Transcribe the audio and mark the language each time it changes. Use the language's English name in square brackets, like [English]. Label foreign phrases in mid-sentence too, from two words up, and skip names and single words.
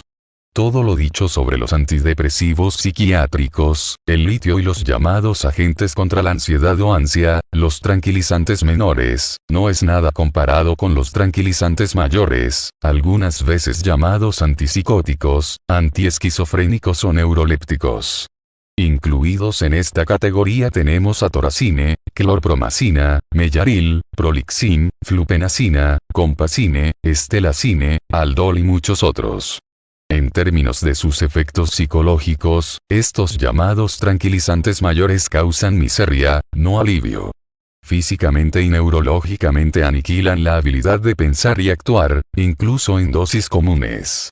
[Spanish] Todo lo dicho sobre los antidepresivos psiquiátricos, el litio y los llamados agentes contra la ansiedad o ansia, los tranquilizantes menores, no es nada comparado con los tranquilizantes mayores, algunas veces llamados antipsicóticos, antiesquizofrénicos o neurolépticos. Incluidos en esta categoría tenemos atoracine, clorpromacina, mellaril, prolixin, flupenacina, compacine, estelacine, aldol y muchos otros. En términos de sus efectos psicológicos, estos llamados tranquilizantes mayores causan miseria, no alivio. Físicamente y neurológicamente aniquilan la habilidad de pensar y actuar, incluso en dosis comunes.